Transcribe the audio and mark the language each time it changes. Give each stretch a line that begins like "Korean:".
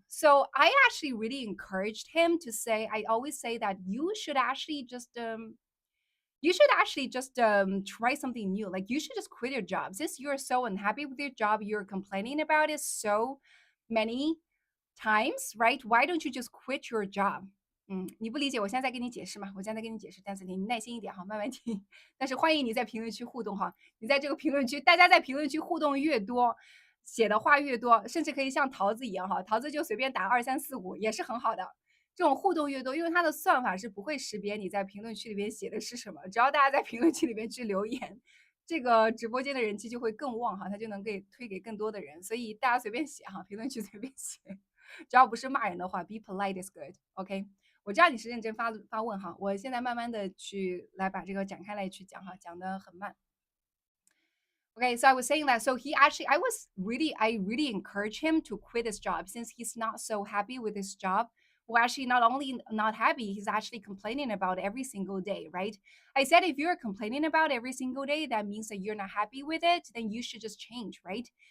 English: So I actually really encouraged him to say, I always say that you should actually just you should actually just try something new. Like you should just quit your job. Since you're so unhappy with your job, you're complaining about it so many times, right? Why don't you just quit your job?
Chinese: 你不理解，我现在在跟你解释嘛，我现在在跟你解释，但是你耐心一点哈，慢慢听。但是欢迎你在评论区互动哈，你在这个评论区，大家在评论区互动越多，写的话越多，甚至可以像桃子一样哈，桃子就随便打2、3、4、5也是很好的。这种互动越多，因为它的算法是不会识别你在评论区里边写的是什么，只要大家在评论区里面去留言，这个直播间的人气就会更旺哈，它就能推给更多的人，所以大家随便写哈，评论区随便写，只要不是骂人的话，
English: be polite is good，
Chinese: OK？我知道你是认真发问哈，我现在慢慢的去来把这个展开来去讲哈，讲的很慢。
English: Okay, so I was saying that. So he actually, I really encourage him to quit his job since he's not so happy with his job. Well, actually, not only not happy, he's actually complaining about every single day, right? I said if you're complaining about every single day, that means that you're not happy with it, then you should just change, right?